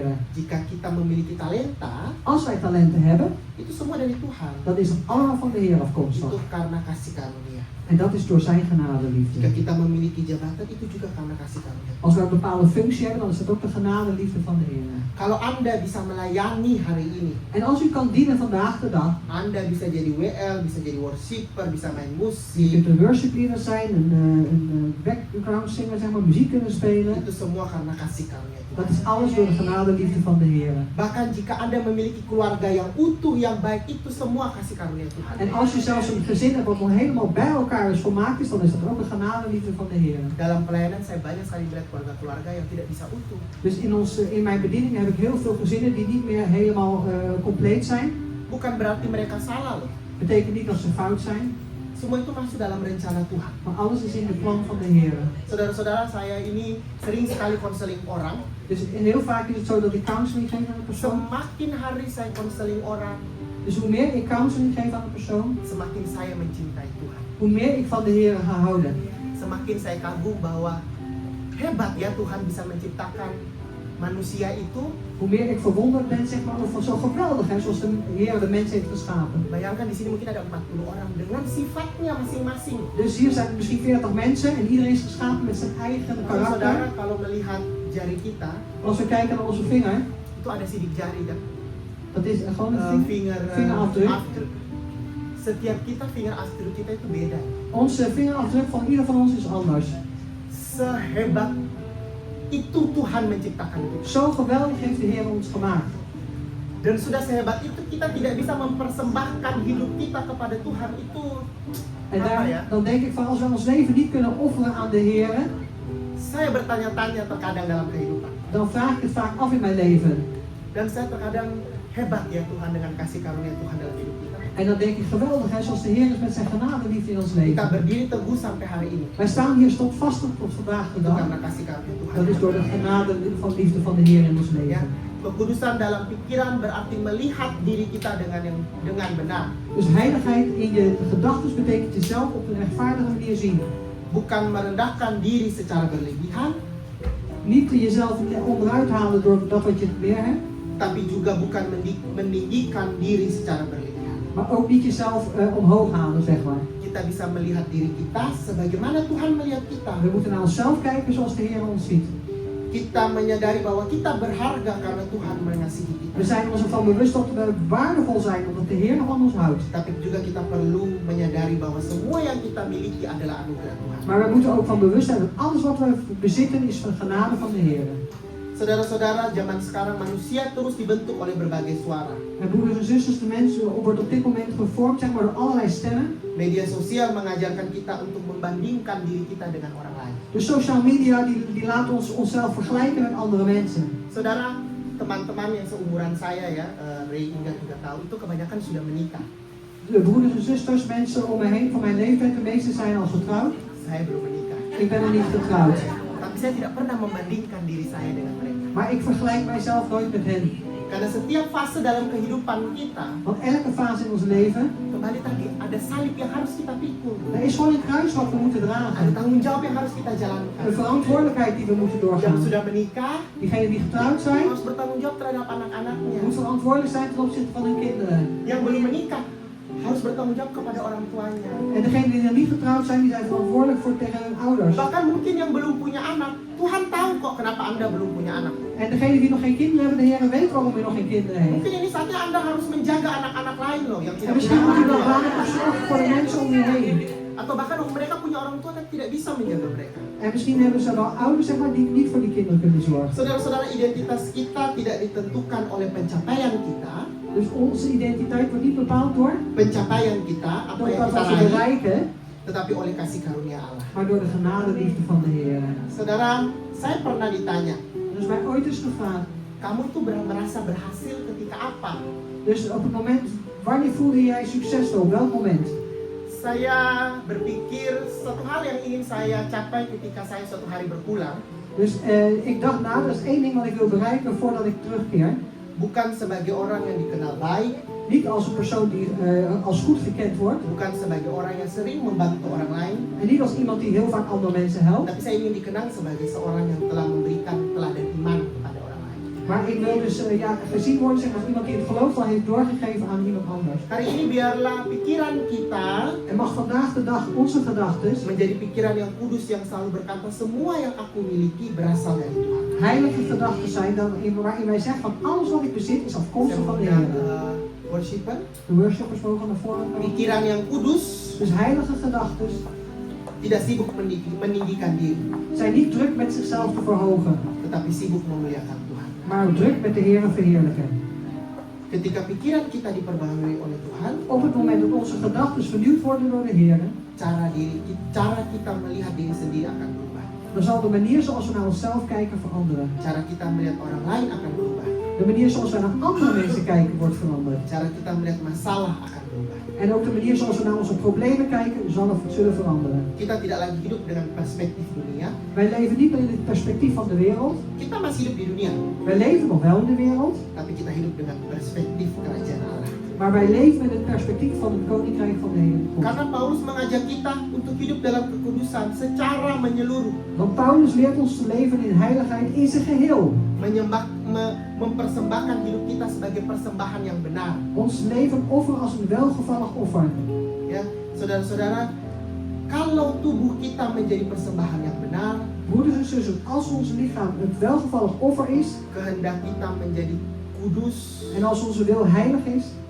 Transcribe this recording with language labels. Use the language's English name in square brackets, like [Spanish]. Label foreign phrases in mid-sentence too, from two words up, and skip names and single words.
[Indonesian] Jika kita memiliki talenta, [Dutch] Als wij talenten hebben, [Indonesian] itu semua dari Tuhan. [Dutch] dan is het allemaal van de Heer afkomstig. [Indonesian] Itu karena kasih karunia. [Dutch] En dat is door zijn genade en [Indonesian] Jika [Dutch] liefde. [Indonesian] kita memiliki jabatan, itu juga karena kasih karunia. [Dutch] Als wij een bepaalde functie hebben, dan is dat ook de genade en liefde van de Heer. [Indonesian] Kalau Anda bisa melayani hari ini, [Dutch] En als u kan dienen vandaag de dag, [Indonesian] Anda bisa jadi WL, bisa jadi worshipper, bisa main [Dutch] je [Indonesian] musik, [Dutch] kunt een [English] worship leader [Dutch] zijn, een [English] background singer, [Dutch] zeg maar, muziek kunnen spelen. [Indonesian] itu semua karena kasih karunia [Dutch] Dat [Indonesian] Tuhan. [Dutch] is alles door de genade en liefde van de Heer. [Indonesian] Bahkan jika Anda memiliki keluarga yang utuh, yang baik, itu semua kasih karunia Tuhan. [Dutch] En als je zelfs een gezin hebt wat nog helemaal bij elkaar is volmaakt is, dan is dat ook de genade en liefde van de Heer. [Indonesian] Dalam pelayanan saya banyak sekali melihat keluarga-keluarga yang tidak bisa utuh. [Dutch] Dus in mijn bediening heb ik heel veel gezinnen die niet meer helemaal compleet zijn. [Indonesian] Bukan berarti mereka salah loh. [Dutch] Betekent niet dat ze fout zijn, [Indonesian] Semua itu masuk dalam rencana Tuhan. [Dutch] maar alles is in de plan van de Heer. [Indonesian] Saudara-saudara, saya ini sering sekali konseling orang. [Dutch] Dus heel vaak is het zo dat ik counseling geef aan een persoon. [Indonesian] Semakin hari saya konseling orang, [Dutch] Dus hoe meer ik counseling geef aan een persoon, [Indonesian] semakin saya mencintai Tuhan. [Dutch] hoe meer ik van de Heer ga houden. [Indonesian] Semakin saya kagum bahwa hebat ya Tuhan bisa menciptakan manusia itu. [Dutch] Hoe meer ik verwonderd ben, zeg maar, van zo geweldig, hè, zoals de Heer de mens heeft geschapen. [Indonesian] Bayangkan di sini mungkin ada 40 orang dengan sifatnya masing-masing. [Dutch] Dus hier zijn misschien 40 mensen en iedereen is geschapen met zijn eigen [Indonesian] Saudara, [Dutch] karakter. [Indonesian] kalau melihat jari kita, [Dutch] Als we kijken naar onze vinger, [Indonesian] itu ada sidik jari kan? [Dutch] dat is gewoon een vingerafdruk. afdruk. [Indonesian] Setiap kita [Dutch] finger afdruk [Indonesian] kita itu beda. [Dutch] Onze vingerafdruk van ieder van ons is anders. [Indonesian] Sehebat itu Tuhan menciptakan kita. [Dutch] Zo geweldig heeft de Heer ons gemaakt. [Indonesian] Dan sudah sehebat itu kita tidak bisa mempersembahkan hidup kita kepada Tuhan itu. [Dutch] En [Indonesian] Apa ya? [Dutch] dan denk ik van als we ons leven niet kunnen offeren aan de Heer, [Indonesian] Saya bertanya-tanya terkadang dalam kehidupan. [Dutch] dan vraag ik het vaak af in mijn leven. [Indonesian] Dan saya terkadang hebat ya Tuhan dengan kasih karunia Tuhan dalam hidup kita. [Dutch] En dan denk ik geweldig, hè, zoals de Heer is met zijn genade en liefde in ons [Indonesian] Kita [Dutch] leven. [Indonesian] berdiri teguh sampai hari ini. [Dutch] Wij staan hier standvastig tot vandaag de [Indonesian] Itu [Dutch] dag. [Indonesian] karena kasih karunia Tuhan. [Dutch] Dat is door de genade van liefde van de Heer in ons [Indonesian] Ya, [Dutch] leven. [Indonesian] kekudusan dalam pikiran berarti melihat diri kita dengan benar. [Dutch] Dus heiligheid in je gedachten betekent jezelf op een rechtvaardige manier zien. [Indonesian] Bukan merendahkan diri secara berlebihan, [Dutch] Niet jezelf onderuit halen door dat wat je meer hebt, [Indonesian] tapi juga bukan meninggikan diri secara berlebihan. [Dutch] maar ook niet jezelf omhoog halen, zeg maar. [Indonesian] Kita bisa melihat diri kita sebagaimana Tuhan melihat kita. [Dutch] We moeten naar onszelf kijken zoals de Heer ons ziet. [Indonesian] Kita menyadari bahwa kita berharga karena Tuhan mengasihi [Dutch] We [Indonesian] kita. [Dutch] zijn ons ervan bewust dat we waardevol zijn, omdat de Heer van ons houdt. [Indonesian] Tapi juga kita perlu menyadari bahwa semua yang kita miliki adalah anugerah Tuhan. [Dutch] Maar we moeten ook van bewust zijn dat alles wat we bezitten is van genade van de Heer. [Indonesian] Saudara-saudara, zaman sekarang manusia terus dibentuk oleh berbagai suara. [Dutch] En broeders en zusters, de mensen wordt op dit moment gevormd, zeg maar, door allerlei stemmen. [Indonesian] Media sosial mengajarkan kita untuk membandingkan diri kita dengan orang lain. [Dutch] De [English] social media [Dutch] die laten ons onszelf vergelijken met andere mensen. [Indonesian] Saudara, teman-teman yang seumuran saya ya, Ray Inga juga tahu, itu kebanyakan sudah menikah. [Dutch] De broeders en zusters, mensen om me heen van mijn leeftijd, de meeste zijn al getrouwd. [Indonesian] Saya belum menikah. [Dutch] Ik ben nog niet getrouwd. [Indonesian] Tapi saya tidak pernah membandingkan diri saya dengan mereka. [Dutch] Maar ik vergelijk mijzelf nooit met hen. [Indonesian] Karena setiap fase dalam kehidupan kita, [Dutch] Want elke fase in ons leven, [Indonesian] kembali tadi, ada salib yang harus kita pikul. [Dutch] er is gewoon een kruis wat we moeten [Indonesian] Ada [Dutch] dragen. [Indonesian] tanggung jawab yang harus kita jalankan. [Dutch] Een verantwoordelijkheid die we moeten [Indonesian] Yang [Dutch] doorgaan. [Indonesian] sudah menikah, [Dutch] Diegenen die getrouwd zijn, [Indonesian] harus bertanggung jawab terhadap anak-anaknya. [Dutch] moeten verantwoordelijk zijn ten opzichte van hun kinderen. [Indonesian] Yang belum menikah, harus bertanggung jawab kepada orang tuanya. [Dutch] En degenen die nog niet getrouwd zijn, die zijn verantwoordelijk voor tegen hun ouders. [Indonesian] Bahkan mungkin yang belum punya anak, Tuhan tahu kok kenapa Anda belum punya anak. [Dutch] En degenen die nog geen kinderen hebben, de Heer weet waarom je nog geen kinderen heeft. [Indonesian] Mungkin ini saatnya Anda harus menjaga anak-anak lain loh yang [Dutch] En [Indonesian] tidak [Dutch] misschien [Indonesian] punya [Dutch] moet je [Indonesian] orang [Dutch] wel [Indonesian] tua. [Dutch] langer zorgen voor de mensen om je heen. [Indonesian] Atau bahkan mereka punya orang tua tapi tidak bisa menjaga mereka. [Dutch] En misschien hebben ze wel ouders, zeg maar, die niet voor die kinderen kunnen zorgen. [Indonesian] Saudara-saudara, identitas kita tidak ditentukan oleh pencapaian kita, [Dutch] Dus onze identiteit wordt niet bepaald door [Indonesian] pencapaian kita, apa [Dutch] dat [Indonesian] yang kita [Dutch] wat we [Indonesian] raih, [Dutch] bereiken, [Indonesian] tetapi oleh kasih karunia Allah. [Dutch] maar door de genade liefde van de Heer. [Indonesian] Saudara, saya pernah ditanya, [Dutch] Er is mij ooit eens gevraagd, [Indonesian] Kamu itu merasa berhasil ketika apa? [Dutch] Dus op het moment, wanneer voelde jij succesvol? Op welk moment? [Indonesian] Saya berpikir satu hal yang ingin saya capai ketika saya suatu hari berpulang. [Dutch] Dus ik dacht na, dat is één ding wat ik wil bereiken voordat ik terugkeer. [Indonesian] Bukan sebagai orang yang dikenal baik, [Dutch] Niet als een persoon die als goed gekend wordt. [Indonesian] bukan sebagai orang yang sering membantu orang lain, [Dutch] En niet als iemand die heel vaak andere mensen helpt. [Indonesian] tapi saya ingin dikenang sebagai seorang yang telah memberikan teladan iman kepada orang lain. [Dutch] Maar ik wil dus gezien worden zeg, als iemand die het geloof al heeft doorgegeven aan iemand anders. [Indonesian] Hari ini biarlah pikiran kita [Dutch] En mag vandaag de dag onze gedachten [Indonesian] menjadi pikiran yang kudus yang selalu berkata semua yang aku miliki berasal dari Tuhan. [Dutch] heilige gedachten zijn waarin wij zeggen van alles wat ik bezit is afkomstig van de Heer. [Indonesian] Worshipper, [Dutch] De worshippers mogen naar voren komen. [Indonesian] pikiran yang kudus [Dutch] Dus heilige gedachten [Indonesian] tidak sibuk meninggikan diri, [Dutch] zijn niet druk met zichzelf te verhogen, [Indonesian] tetapi sibuk memuliakan Tuhan. [Dutch] maar druk met de Heer verheerlijken. [Indonesian] Ketika pikiran kita diperbaharui oleh Tuhan, [Dutch] Op het moment dat onze gedachten vernieuwd worden door de Heer, [Indonesian] cara kita melihat diri sendiri akan berubah. [Dutch] dan zal de manier zoals we naar onszelf kijken veranderen. [Indonesian] Cara kita melihat orang lain akan berubah. [Dutch] De manier zoals we naar andere mensen kijken wordt veranderd. [Indonesian] Cara kita melihat masalah akan berubah. [Dutch] En ook de manier zoals we naar onze problemen kijken zullen veranderen. [Indonesian] Kita tidak lagi hidup dengan perspektif dunia. [Dutch] Wij leven niet meer in het perspectief van de wereld. [Indonesian] Kita masih hidup di dunia, [Dutch] Wij leven nog wel in de wereld, [Indonesian] tapi kita hidup dengan perspektif kerajaan Allah. [Dutch] maar wij leven in het perspectief van het koninkrijk van de Heer God. [Indonesian] Karena Paulus mengajak kita untuk hidup dalam kekudusan secara menyeluruh, [Dutch] Want Paulus leert ons te leven in heiligheid in zijn geheel. [Indonesian] mempersembahkan hidup kita sebagai persembahan yang benar. [Dutch] Ons leven offeren als een welgevallig offer. [Indonesian] Ya, saudara-saudara, kalau tubuh kita menjadi persembahan yang benar, [Dutch] Broeders en zussen, als ons lichaam het welgevallig offer is [Indonesian] kehendak kita menjadi kudus, [Dutch] en als onze wil heilig is,